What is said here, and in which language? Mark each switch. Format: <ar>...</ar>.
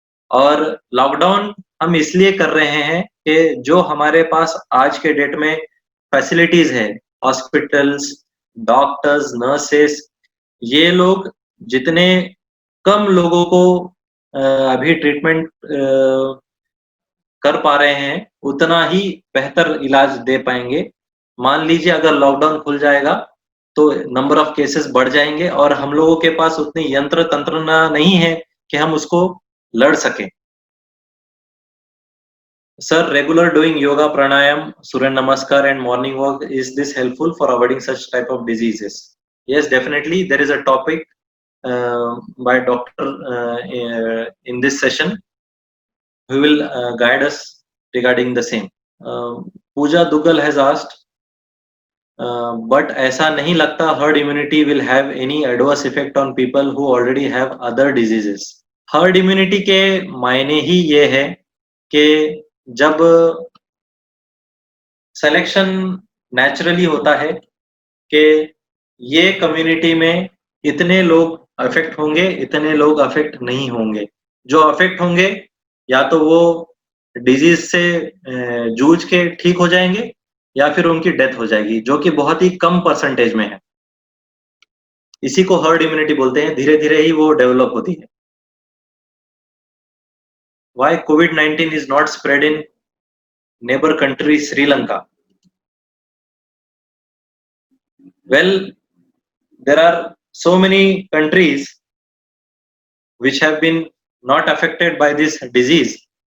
<hi>और लॉकडाउन हम इसलिए कर रहे हैं कि जो हमारे पास आज के डेट में फैसिलिटीज है, हॉस्पिटल्स, डॉक्टर्स, नर्सेस, ये लोग जितने कम लोगों को अभी ट्रीटमेंट कर पा रहे हैं उतना ही बेहतर इलाज दे पाएंगे। मान लीजिए अगर लॉकडाउन खुल जाएगा तो नंबर ऑफ केसेस बढ़ जाएंगे और हम लोगों के पास उतनी यंत्र तंत्र नहीं है कि हम उसको लड़ सकें।</hi> <en>Sir, regular doing yoga, pranayam, Surya Namaskar and morning walk, is this helpful for avoiding such type of diseases? Yes, definitely. There is a topic by doctor in this session who will guide us regarding the same. Pooja Dugal has asked, but</en> <hi>ऐसा नहीं लगता</hi> <en>herd immunity will have any adverse effect on people who already have other diseases.</en> <hi>Herd immunity के मायने ही ये है कि जब selection naturally होता है कि ये कम्युनिटी में इतने लोग अफेक्ट होंगे, इतने लोग अफेक्ट नहीं होंगे। जो अफेक्ट होंगे या तो वो डिजीज से जूझ के ठीक हो जाएंगे या फिर उनकी डेथ हो जाएगी, जो कि बहुत ही कम परसेंटेज में है। इसी को हर्ड इम्यूनिटी बोलते हैं, धीरे धीरे ही वो डेवलप होती है।</hi> <en>Why COVID-19 is not spread in neighbor country Sri Lanka? Well, there are so many countries which have been not affected by this disease.</en>